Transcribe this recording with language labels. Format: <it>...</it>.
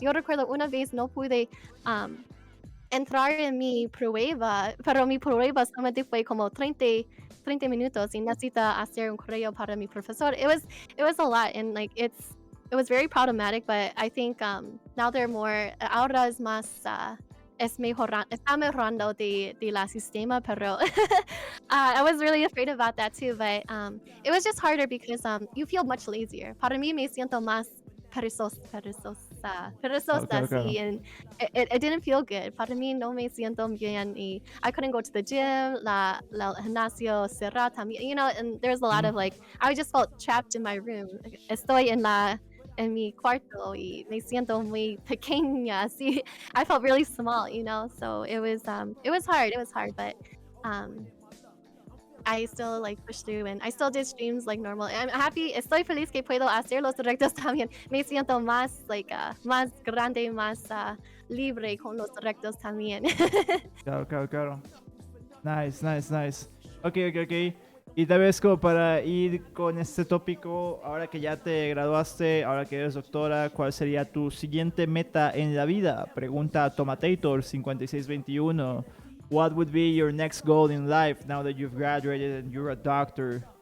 <es>Yo recuerdo una vez no pude entrar en mi prueba, pero mi prueba solamente fue como 30 minutos y necesita hacer un correo para mi profesor.</es> <en>It was a lot, and like it was very problematic, but I think now they're more,</en> <es>ahora es más está mejorando de la sistema,</es> <en>pero I was really afraid about that too, but it was just harder because you feel much lazier.</en> <es>Para mí me siento más perezosa, Claro.</es> <en>sí, and it didn't feel good.</en> <es>Para mí no me siento bien, y</es> <en>I couldn't go to the gym,</en> <es>la gimnasio cerrada también,</es> <en>you know, and there's a lot of like, I just felt trapped in my room.</en> <es>Estoy en mi cuarto y me siento muy pequeña, así.</es> <en>I felt really small, you know, so it was hard, but I still like pushed through, and I still did streams like normal. I'm happy,</en> <es>estoy feliz que puedo hacer los directos también. Me siento más like más grande, más libre con los directos también. Claro. Nice. Ok. Y tal vez como para ir con este tópico, ahora que ya te graduaste, ahora que eres doctora, ¿cuál sería tu siguiente meta en la vida? Pregunta Tomatator 5621.</es> <en>What would be your next goal in life now that you've graduated and you're a doctor?</en>